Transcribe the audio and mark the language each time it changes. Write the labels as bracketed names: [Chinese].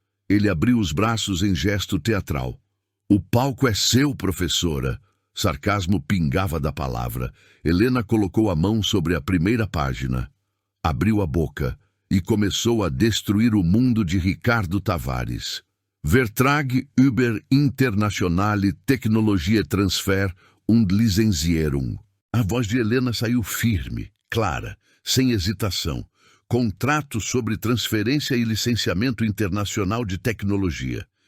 [Portuguese] Ele abriu os braços em gesto teatral. O palco é seu, professora. Sarcasmo pingava da palavra. Helena colocou a mão sobre a primeira página. Abriu a boca e começou a destruir o mundo de Ricardo Tavares. [German] Vertrag über internationale Technologie Transfer und Lizenzierung. [Portuguese] A voz de Helena saiu firme, clara, sem hesitação. Contrato sobre transferência e licenciamento internacional de tecnologia.